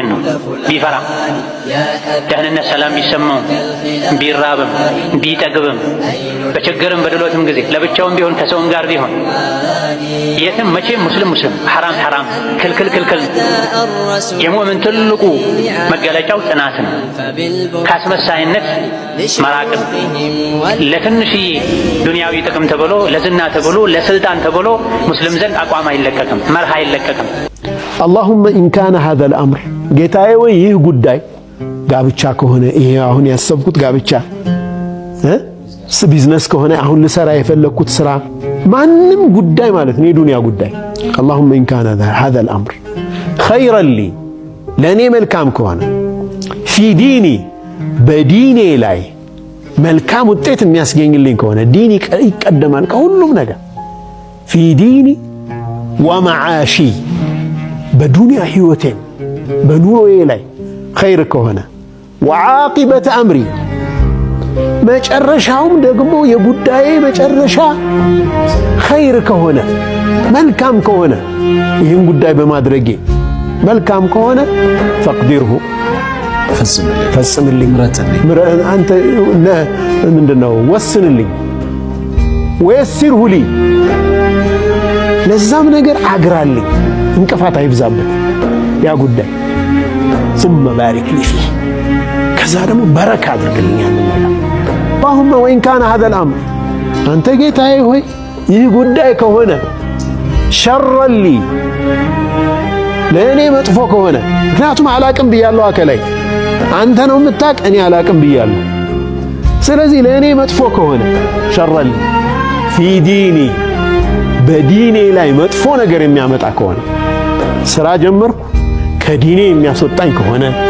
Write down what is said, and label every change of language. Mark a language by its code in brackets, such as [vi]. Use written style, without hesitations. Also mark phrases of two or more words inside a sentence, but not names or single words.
[am] ነው። ቢፈራ ደህንነት ሰላም ቢሰማው፣ ቢራብም ቢጠግብም፣ በችግርም በድሎትም ጊዜ ለብቻውም ቢሆን ከሰውም ጋር ቢሆን የትም መቼም ሙስሊም ሐራም ክልክል። የሙእምን ትልቁ መገለጫው ጽናት ነው። ካስመሳይነት መራቅም። ለትንሽዬ ዱንያዊ ጥቅም ተብሎ ለዝና ተብሎ ለስልጣን ተብሎ ሙስሊም ዘንድ አቋም አይለቀቅም፣ መርህ አይለቀቅም። [ar] اللهم إن كان هذا الأمر [am] ጌታዬ ወይ ይህ ጉዳይ ጋብቻ ከሆነ ይሄ አሁን ያሰብኩት ጋብቻ ቢዝነስ ከሆነ አሁን ልሰራ የፈለኩት ስራ ማንም ጉዳይ ማለት ነው የዱንያ ጉዳይ [ar] اللهم إن كان هذا الأمر خيرا لي [am] ለኔ መልካም ከሆነ [ar] في ديني [am] በዲኔ ላይ መልካም ውጤት የሚያስገኝልኝ ከሆነ ዲኒ ይቀደማል ከሁሉም ነገር [ar] في ديني ومعاشي [am] በዱንያ ህይወቴ በኑሮዬ ላይ ኸይር ከሆነ [ar] وعاقبة أمري [am] መጨረሻውም ደግሞ የጉዳዬ መጨረሻ ኸይር ከሆነ መልካም ከሆነ ይህን ጉዳይ በማድረጌ መልካም ከሆነ فاقدره ፈጽምልኝ አንተ ምንድነው ወስንልኝ [ar] ويسره لي [am] ለዛም ነገር አግራልኝ እንቅፋት አይብዛበት ያ ጉዳይ [ar] ثم بارك لي فيه [am] ከዛ ደግሞ በረካ አድርግልኝ ያንን ነገር [ar] اللهم وإن كان هذا الأمر [am] አንተ ጌታዬ ሆይ ይህ ጉዳይ ከሆነ [ar] شرا لي [am] ለእኔ መጥፎ ከሆነ ምክንያቱም አላቅም ብያለሁ። አከላይ አንተ ነው የምታቅ እኔ አላቅም ብያለሁ። ስለዚህ ለእኔ መጥፎ ከሆነ [ar] شرا لي في ديني [am] በዲኔ ላይ መጥፎ ነገር የሚያመጣ ከሆነ ስራ ጀመርኩ ከዲኔ የሚያስወጣኝ ከሆነ